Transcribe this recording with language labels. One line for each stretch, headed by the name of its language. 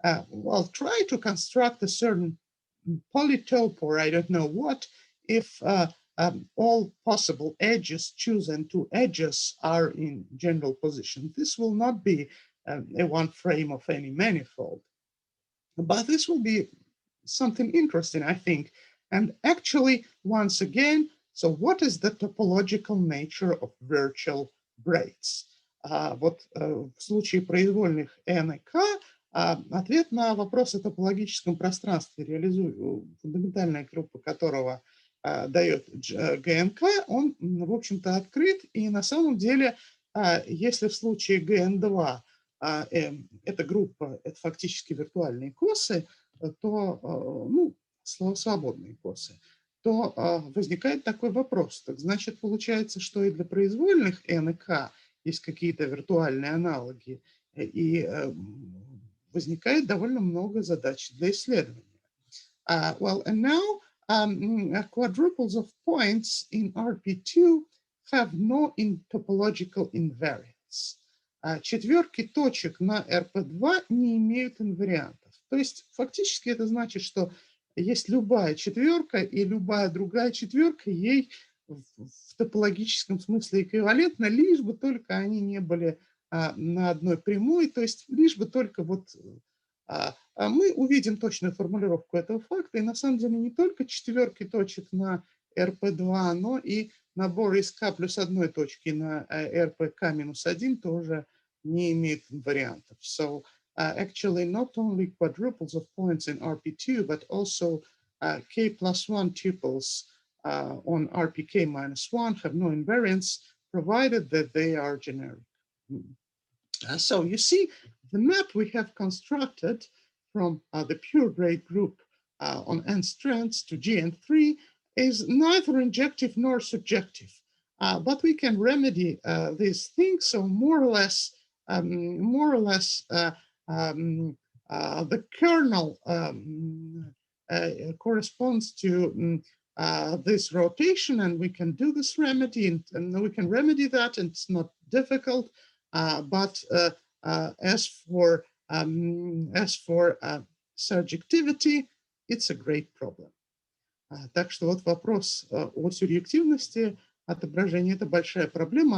English: Well, try to construct a certain polytope, or I don't know what, if all possible edges chosen to edges are in general position. This will not be a one frame of any manifold, but this will be something interesting, I think. And actually, once again, so what is the topological nature of virtual braids?
Russian: Вот в случае произвольных n и k ответ на вопрос о топологическом пространстве, фундаментальная группа которого дает ГНК, он, в общем-то, открыт. И на самом деле, если в случае ГН2 эта группа, это фактически виртуальные косы, то, ну, свободные косы, то возникает такой вопрос. Так значит, получается, что и для произвольных n и k есть какие-то виртуальные аналоги, и возникает довольно много задач для исследования.
English: Well, and now quadruples of points in RP2 have no topological invariance.
Russian: Четверки точек на RP2 не имеют инвариантов. То есть фактически это значит, что есть любая четверка, и любая другая четверка ей в топологическом смысле эквивалентна, лишь бы только они не были на одной прямой, то есть лишь бы только вот мы увидим точную формулировку этого факта, и на самом деле не только четверки точек на RP2, но и набор из k плюс одной точки на RPK минус 1 тоже не имеет вариантов.
English: So actually not only quadruples of points in RP2, but also k plus 1 tuples on RPK minus 1 have no invariance, provided that they are generic. So you see, the map we have constructed from the purebred group on n strands to GN3 is neither injective nor subjective. But we can remedy these things. So more or less, the kernel corresponds to this rotation, and we can do this remedy, and we can remedy that, and it's not difficult. But as for surjectivity, it's a great problem.
Russian: Так что вот вопрос о сюръективности отображения – это большая проблема.